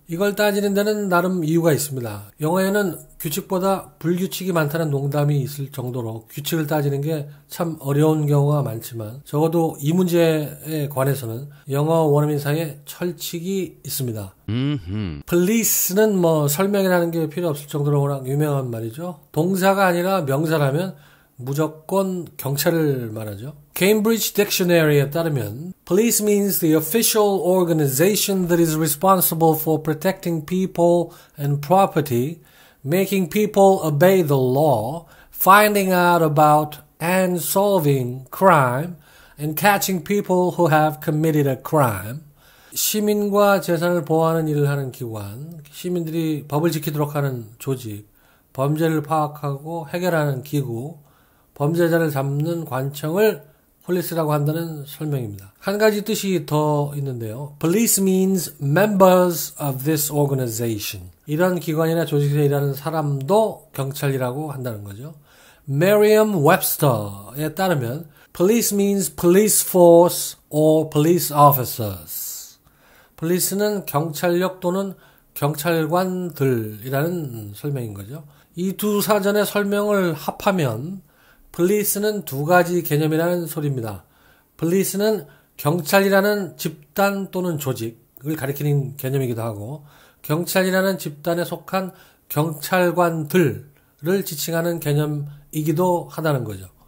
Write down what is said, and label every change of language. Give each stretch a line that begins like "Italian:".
Korean: 이걸 따지는 데는 나름 이유가 있습니다. 영어에는 규칙보다 불규칙이 많다는 농담이 있을 정도로 규칙을 따지는 게 참 어려운 경우가 많지만 적어도 이 문제에 관해서는 영어 원어민 사이에 철칙이 있습니다. police는 설명이라는 게 필요 없을 정도로 워낙 유명한 말이죠. 동사가 아니라 명사라면 무조건 경찰을 말하죠.
English: Cambridge Dictionary에
Korean: 따르면
English: Police means the official organization that is responsible for protecting people and property, making people obey the law, finding out about and solving crime, and catching people who have committed a crime.
Korean: 시민과 재산을 보호하는 일을 하는 기관, 시민들이 법을 지키도록 하는 조직, 범죄를 파악하고 해결하는 기구, 범죄자를 잡는 관청을 폴리스라고 한다는 설명입니다. 한 가지 뜻이 더 있는데요.
English: Police means members of this organization.
Korean: 이런 기관이나 조직에 일하는 사람도 경찰이라고 한다는 거죠.
English: Merriam-Webster에
Korean: 따르면
English: Police means police force or police officers.
Korean: Police는 경찰력 또는 경찰관들이라는 설명인 거죠. 이 두 사전의 설명을 합하면 police는 두 가지 개념이라는 소리입니다. police는 경찰이라는 집단 또는 조직을 가리키는 개념이기도 하고 경찰이라는 집단에 속한 경찰관들을 지칭하는 개념이기도 하다는 거죠.